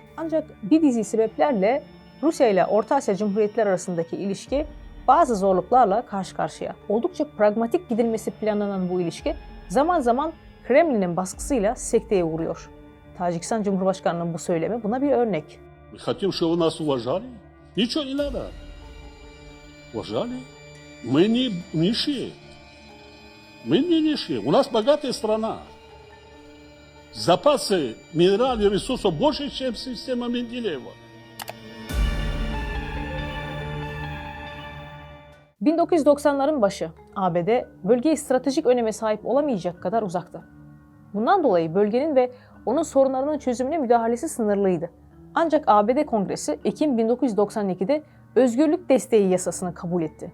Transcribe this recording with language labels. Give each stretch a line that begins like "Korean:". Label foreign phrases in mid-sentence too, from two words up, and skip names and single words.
Turkish: Ancak bir dizi sebeplerle Rusya ile Orta Asya Cumhuriyetleri arasındaki ilişki bazı zorluklarla karşı karşıya. Oldukça pragmatik gidilmesi planlanan bu ilişki zaman zaman Kremlin'in baskısıyla sekteye uğruyor. Tacikistan Cumhurbaşkanı'nın bu söylemi buna bir örnek.
Russian: Хотим, чтобы вы нас уважали. Ничего не надо. Уважали. Мы не нищие. Мы не нищие. У нас богатая страна. Запасы минеральных ресурсов больше, чем система Менделеева.
Turkish: 1990'ların başı ABD bölgeye stratejik öneme sahip olamayacak kadar uzaktı. Bundan dolayı bölgenin ve onun sorunlarının çözümüne müdahalesi sınırlıydı. Ancak ABD Kongresi Ekim 1992'de özgürlük desteği yasasını kabul etti.